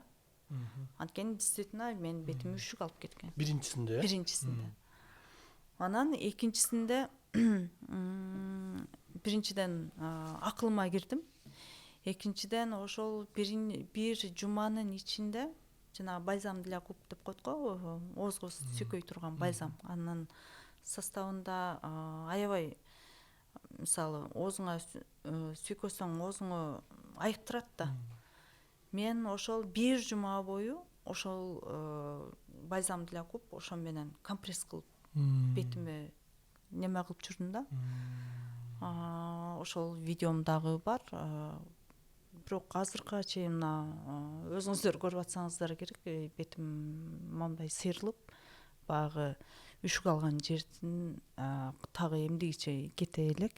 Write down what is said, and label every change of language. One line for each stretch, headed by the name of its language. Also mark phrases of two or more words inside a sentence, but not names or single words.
Kyrgyz: Анткени действительно мен бетиме үшүк алып кеткен. Биринчисинде? Биринчисинде. Анан экинчисинде биринчиден акылыма кирдим. Экинчиден ошол бир жуманын ичинде жана
Russian: бальзам для губ
Kyrgyz: деп коет го, оозго сүйкөй турган бальзам. Анын составында аябай, мисалы, оозуңа сүйкөсөң оозуңу айыктырат да. Мен ошол бир жума бою ошол
Russian: бальзам для губ
Kyrgyz: ошо менен компресс кылып бетиме неме кылып жүрдүм да. Ошол видеом дагы бар. Бирок азыркыга чейин өзүңүздөр көрүп атсаңыздар керек, бетим моундай сыйрылып, баягы үшүк алган жердин тагы эмдигиче кете элек.